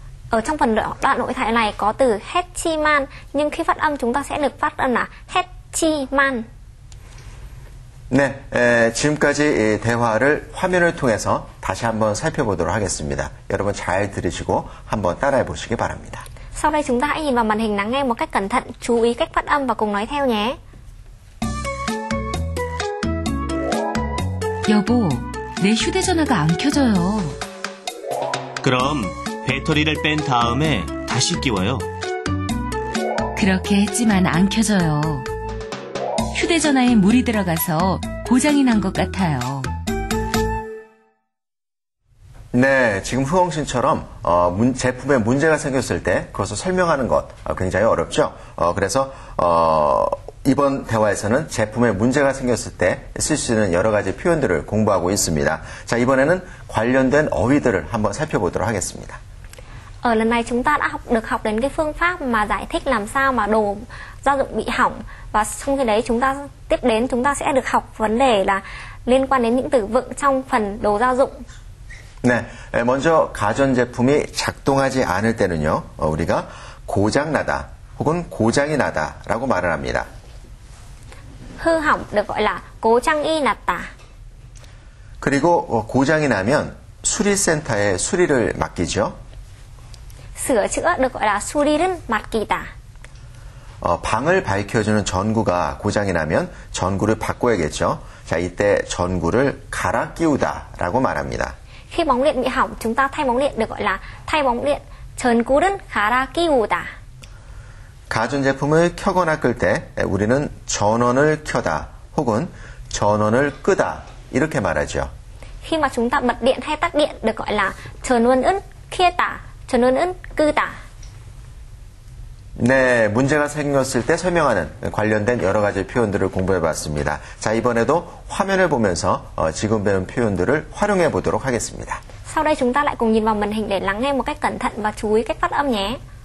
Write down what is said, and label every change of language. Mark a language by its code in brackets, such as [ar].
[vi] Ở trong phần đoạn nội thoại này có từ 했지만 nhưng khi phát âm chúng ta sẽ được phát âm là 했지만. [ko] 네, 지금까지 대화를 화면을 통해서 다시 한번 살펴보도록 하겠습니다. 여러분 잘 들으시고 한번 따라해 보시기 바랍니다. [vi] Sau đây chúng ta hãy nhìn vào màn hình lắng nghe một cách cẩn thận, chú ý cách phát âm và cùng nói theo nhé. [ko] 여보, 내 휴대전화가 안 켜져요. 그럼 배터리를 뺀 다음에 다시 끼워요. 그렇게 했지만 안 켜져요. 휴대전화에 물이 들어가서 고장이 난 것 같아요. 네, 지금 후엉 씨처럼 제품에 문제가 생겼을 때 그것을 설명하는 것 굉장히 어렵죠. 그래서 이번 대화에서는 제품에 문제가 생겼을 때 쓸 수 있는 여러 가지 표현들을 공부하고 있습니다. 자, 이번에는 관련된 어휘들을 한번 살펴보도록 하겠습니다. [vi] Ở lần này chúng ta đã được học đến cái phương pháp mà giải thích làm sao mà đồ gia dụng bị hỏng, và trong khi đấy tiếp đến chúng ta sẽ được học vấn đề là liên quan đến những từ vựng trong phần đồ gia dụng. [ko] 네, 먼저 가전제품이 작동하지 않을 때는요, 우리가 고장나다 혹은 고장이 나다라고 말을 합니다. [vi] Hư hỏng được gọi là [ko] 고장이 났다. 그리고 고장이 나면 수리센터에 수리를 맡기죠. [vi] Sửa chữa được gọi là [ko] 수리를 맡기다. 방을 밝혀주는 전구가 고장이 나면 전구를 바꿔야겠죠. 자, 이때 전구를 갈아 끼우다라고 말합니다. [vi] Khi bóng điện bị hỏng, chúng ta thay bóng điện được gọi là thay bóng điện. [ko] 전구를 갈아 끼우다. 가전제품을 켜거나 끌 때 우리는 전원을 켜다 혹은 전원을 끄다 이렇게 말하죠. [vi] Khi mà chúng ta bật điện hay tắt điện được gọi là [ko] 전원을 켜다, 전원을 끄다. 네, 문제가 생겼을 때 설명하는 관련된 여러 가지 표현들을 공부해봤습니다. 자, 이번에도 화면을 보면서 지금 배운 표현들을 활용해 보도록 하겠습니다. [vi] Sau đây chúng ta lại cùng nhìn vào màn hình để lắng nghe một cách cẩn thận và chú ý cách phát âm nhé.